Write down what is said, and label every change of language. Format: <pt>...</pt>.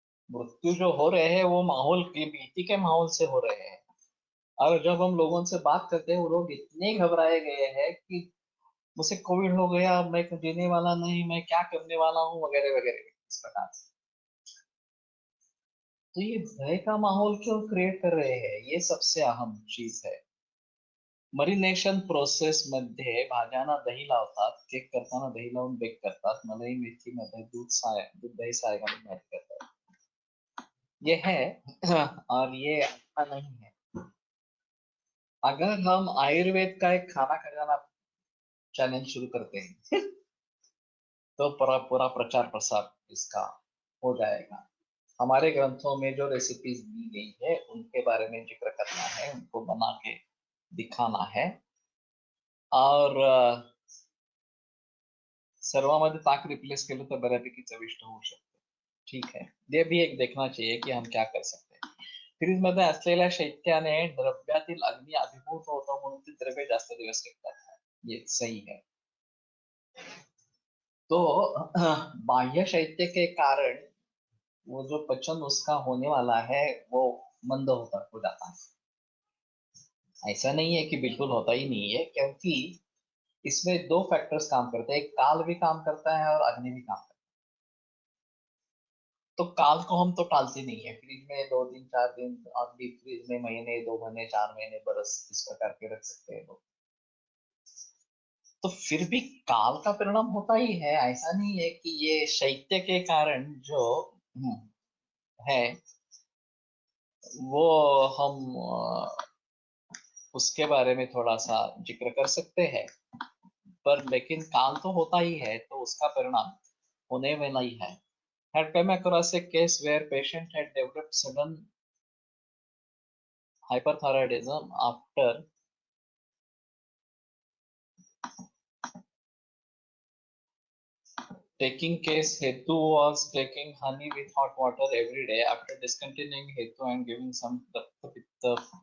<hi>मृत्यु जो हो रहे हैं वो माहौल की भीति के माहौल से हो रहे हैं, और जब हम लोगों से बात करते हैं वो लोग इतने घबराए गए हैं कि मुझे कोविड हो गया, मैं जीने वाला नहीं, मैं क्या करने वाला हूँ वगैरह वगैरह इस प्रकार से। तो ये भय का माहौल क्यों क्रिएट कर रहे हैं, ये सबसे अहम चीज है।</hi> <mr>मरिनेशन प्रोसेस मध्ये भाज्यांना दही लावतात, केक करताना दही लावून बेक करतात, मलाई मेथी मध्ये दूध दही साय घालून मॅच करतात,</mr> <hi>ये है। और ये अच्छा नहीं है। अगर हम आयुर्वेद का एक खाना खजाना चैलेंज शुरू करते हैं तो पूरा पूरा प्रचार प्रसार इसका हो जाएगा। हमारे ग्रंथों में जो रेसिपीज दी गई है उनके बारे में जिक्र करना है, उनको बना के दिखाना है।</hi> <mr>और सर्वामध्ये ताक रिप्लेस केलं तर बऱ्यापैकी चविष्ट होऊ शकते, ठीक है।</mr> <hi>ये भी एक देखना चाहिए कि हम क्या कर सकते हैं।</hi> <mr>फ्रीज मध्ये असलेल्या शैत्याने द्रव्यातील अग्नी अभिभूत होतो म्हणून ते द्रव्य जास्त दिवस टिकतात,</mr> <hi>ये सही है। तो बाह्य शैत्य के कारण वो जो पचन उसका होने वाला है वो मंद होता हो जाता है। ऐसा नहीं है कि बिल्कुल होता ही नहीं है, क्योंकि इसमें दो फैक्टर्स काम करते हैं, एक काल भी काम करता है और अग्नि भी काम करता है। तो काल को हम तो टालते नहीं है, फ्रिज में 2 दिन 4 दिन, और डीप फ्रिज में महीने 2 महीने 4 महीने बरस इस प्रकार के रख सकते हैं लोग। तो फिर भी काल का परिणाम होता ही है, ऐसा नहीं है कि ये शैत्य के कारण जो है वो हम उसके बारे में थोड़ा सा जिक्र कर सकते हैं। पर लेकिन काल तो होता ही है, तो उसका परिणाम होने वाला ही है।</hi> <en>Had come across a case where patient had developed sudden hyperthyroidism after taking case Hetu was taking honey with hot water every day. After discontinuing Hetu and giving some Pitta</en>